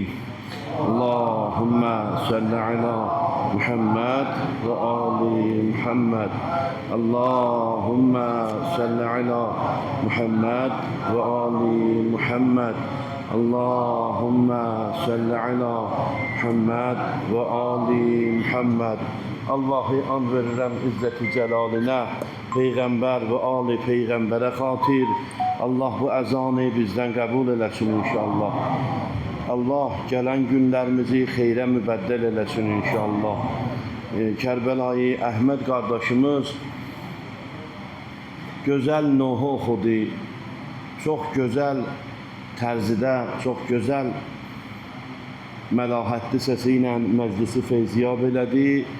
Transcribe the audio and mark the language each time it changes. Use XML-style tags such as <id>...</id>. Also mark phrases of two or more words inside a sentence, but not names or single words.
<ar>اللهم صل على محمد وآل محمد. اللهم صل على محمد وآل محمد. اللهم صل على محمد وآل محمد.</ar> <az>Allah'ı an verirəm izzeti celaline, Peygamber ve Ali Peygamber'e xatir. Allah bu əzanı bizden kabul eləsin inşallah. Allah gelen günlerimizi xeyrə mübəddəl eləsin inşallah. Kərbəlayı Əhməd qardaşımız gözəl nohu oxudu. Çox gözəl tərzidə, çox gözəl məlahətli səsi ilə məclisi feyziyab elədi.</az>